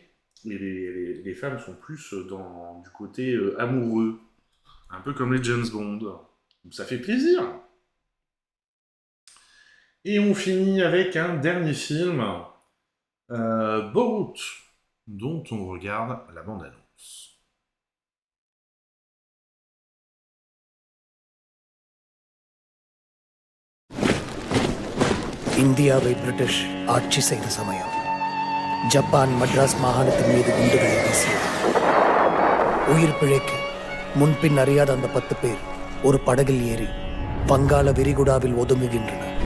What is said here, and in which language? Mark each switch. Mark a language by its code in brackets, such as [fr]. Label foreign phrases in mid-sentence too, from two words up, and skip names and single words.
[fr] Et les femmes sont plus du côté amoureux. Un peu comme les James Bond. Donc ça fait plaisir. Et on finit avec un dernier film, Borat, dont on regarde la bande-annonce. [ta] இந்தியாவை பிரிட்டிஷ் ஆட்சி செய்த சமயம் ஜப்பான் மட்ராஸ் மாகாணத்தின் மீது குண்டுகளை வீசியது. உயிர் பிழைக்க முன்பின் அறியாத அந்த 10 பேர் ஒரு படகில் ஏறி வங்காள விரிகுடாவில் ஒதுங்குகின்றனர்.